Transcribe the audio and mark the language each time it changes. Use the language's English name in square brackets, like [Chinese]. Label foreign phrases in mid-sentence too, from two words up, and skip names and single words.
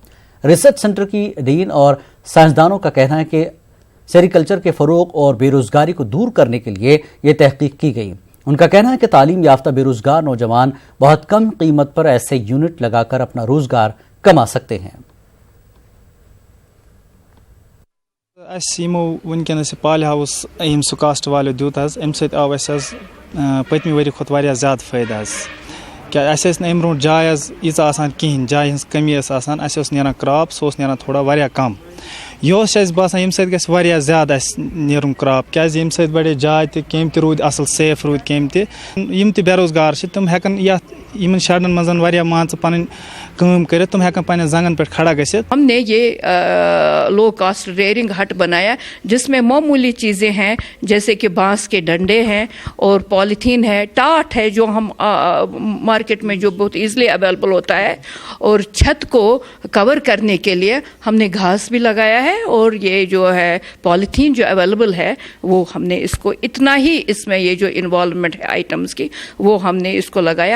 [Urdu] ریسرچ سینٹر کی ڈین اور سائنسدانوں کا کہنا ہے کہ سیریکلچر کے فروغ اور بے روزگاری کو دور کرنے کے لیے یہ تحقیق کی گئی۔ ان کا کہنا ہے کہ تعلیم یافتہ بے روزگار نوجوان بہت کم قیمت پر ایسے یونٹ لگا کر اپنا روزگار کما سکتے ہیں۔ [Kashmiri] ونکس پالہِ ہاؤس یم سکاسٹ والو دیت ام ست آو پتمہ ؤری کھۄتہٕ واریاہ زیادٕ فٲیدٕ حظ کیا اَسہِ ٲس نہٕ امہِ برونٛٹھ جاے حظ ییٖژاہ آسان کِہیٖنۍ، جایہِ ہٕنٛز کمی ٲس آسان، اَسہِ اوس نیران کرٛاپ سُہ اوس نیران تھوڑا واریاہ کم۔ یہِ اوس اَسہِ باسان ییٚمہِ سۭتۍ گژھِ واریاہ زیادٕ اَسہِ نیرُن کرٛاپ کیٛازِ ییٚمہِ سۭتۍ بڑے جاے تہِ کیٚمۍ تہِ روٗدۍ اَصٕل سیف روٗدۍ کیٚمۍ تہِ یِم تہِ بے روزگار چھِ تِم ہٮ۪کن یتھ یِمن شیڈن منٛز واریاہ مان ژٕ پنٕنۍ کٲم کٔرِتھ، تِم ہٮ۪کن پننٮ۪ن زنگن پٮ۪ٹھ کھڑا گٔژھِتھ۔ [Urdu] ہم نے یہ [English] low cost rearing hut [Urdu] بنایا جس میں معمولی چیزیں ہیں جیسے کہ بانس کے ڈنڈے ہیں اور پالیتھین ہے، ٹاٹ ہے جو ہم مارکیٹ میں جو بہت [English] easily available [Urdu] ہوتا ہے، اور چھت کو کور کرنے کے لیے ہم نے گھاس بھی لگایا ہے، اور یہ جو ہے پالیتھین جو اویلیبل ہے وہ ہم نے اس کو اتنا ہی اس میں یہ جو انوالومنٹ ہے آئٹمس کی وہ ہم نے اس کو لگایا۔